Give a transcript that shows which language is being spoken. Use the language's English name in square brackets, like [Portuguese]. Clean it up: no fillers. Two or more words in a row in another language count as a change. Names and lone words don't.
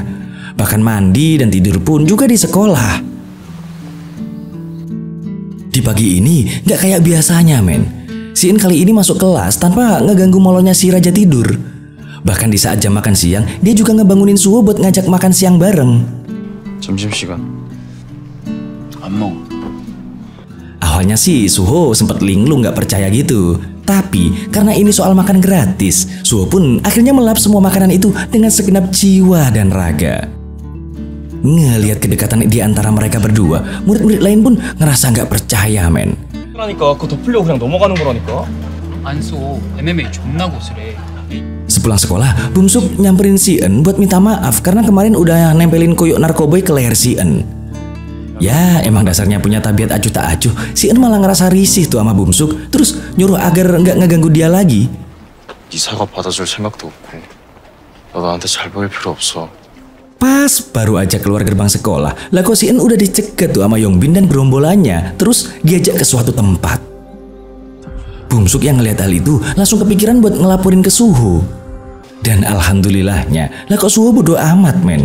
[Indonesian] Bahkan mandi dan tidur pun juga di sekolah. Di pagi ini gak kayak biasanya, men. Si In kali ini masuk kelas tanpa ngeganggu molornya si raja tidur. Bahkan di saat jam makan siang, dia juga ngebangunin Suho buat ngajak makan siang bareng. [Korean] 점심시간 안 먹어. [Indonesian] Awalnya sih Suho sempet linglung gak percaya gitu. Tapi karena ini soal makan gratis, Suho pun akhirnya melap semua makanan itu dengan segenap jiwa dan raga. Ngelihat kedekatan di antara mereka berdua, murid-murid lain pun ngerasa nggak percaya, men. [Korean] 그러니까 그거 덮으려고 그냥 넘어가는 거라니까. 안 써. MMA 존나 고수래. [Indonesian] Sepulang sekolah, Bumsuk nyamperin si En buat minta maaf karena kemarin udah nempelin koyok narkoboy ke leher si En. Ya, emang dasarnya punya tabiat acuh tak acuh, si En malah ngerasa risih tuh sama Bumsuk, terus nyuruh agar nggak ngeganggu dia lagi. [Korean] 네 사과 받아줄 생각도 없고 너 나한테 잘 보일 필요 없어. [Indonesian] Pas baru aja keluar gerbang sekolah, lah kok si En udah dicegat tuh sama Yongbin dan gerombolannya, terus diajak ke suatu tempat. Bumsuk yang ngeliat hal itu langsung kepikiran buat ngelaporin ke Suho. Dan alhamdulillahnya, lah kok Suho bodo amat, men.